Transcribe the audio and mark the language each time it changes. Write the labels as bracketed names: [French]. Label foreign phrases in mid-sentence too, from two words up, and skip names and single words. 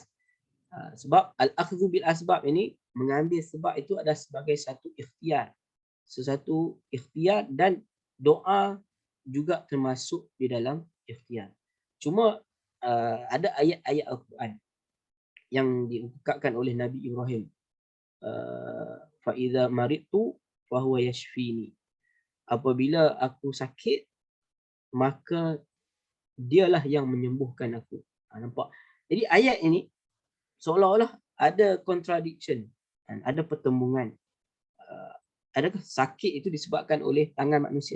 [Malay] Sebab [Arabic] al-akhdhu bil asbab [Malay] ini, mengambil sebab itu adalah sebagai satu ikhtiar. Sesuatu ikhtiar, dan doa juga termasuk di dalam ikhtiar. Cuma ada ayat-ayat Al-Quran yang diungkapkan oleh Nabi Ibrahim. [Arabic] Fa idza maridtu fa huwa yashfini. [Malay] Apabila aku sakit, maka dialah yang menyembuhkan aku. Nampak? Jadi ayat ini seolah-olah ada contradiction, ada pertembungan. Adakah sakit itu disebabkan oleh tangan manusia?